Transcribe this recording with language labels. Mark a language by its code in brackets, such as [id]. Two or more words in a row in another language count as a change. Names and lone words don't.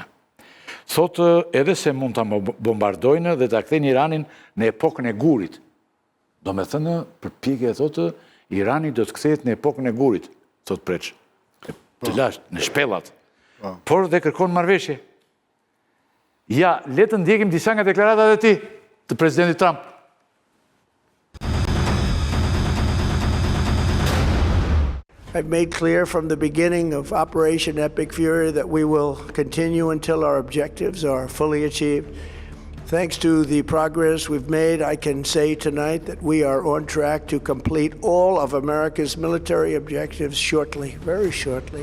[sq] Thotë edhe se mund ta bombardojnë dhe ta kthejnë Iranin në epokën e gurit. Do me thënë, përpjekja thotë, Irani do të kthehet në epokën e gurit, thotë Preç. Të lashtë, në shpellat. Por dhe kërkon marrëveshje. Ja, le të ndjekim disa nga deklaratat e tij, të presidentit Trump. [en] I've made clear from the beginning of Operation Epic Fury that we will continue until our objectives are fully achieved. Thanks to the progress we've made, I can say tonight that we are on track to complete all of America's military objectives shortly, very shortly.